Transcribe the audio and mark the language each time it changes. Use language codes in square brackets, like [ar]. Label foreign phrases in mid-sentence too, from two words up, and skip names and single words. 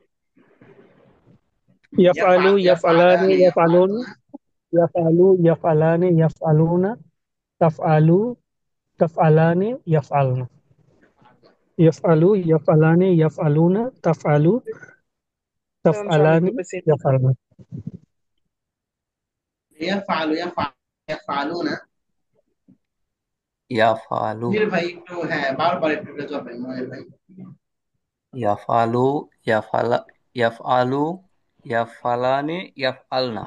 [ar] يفعل يفعلان ইয়াফআলানি ইয়াফআলুনা। ইয়াফআলুনা। يفعل يفعلان يفعلون. تفعل تفعلان يفعلن. يفعل يفعلان يفعلون. تفعل [bn] সমস্যা, আমি [ar] তাফআলানি [bn] একটু বেশি। [ar] ইয়াফআলনা। يفعل يفعلون. ইয়াফআলু, [bn] মনির ভাই একটু, হ্যাঁ বারবার একটু করে যাবেন মনির ভাই। [ar] يفعل، يفعلا، يفعل، يفعلان، يفعلن.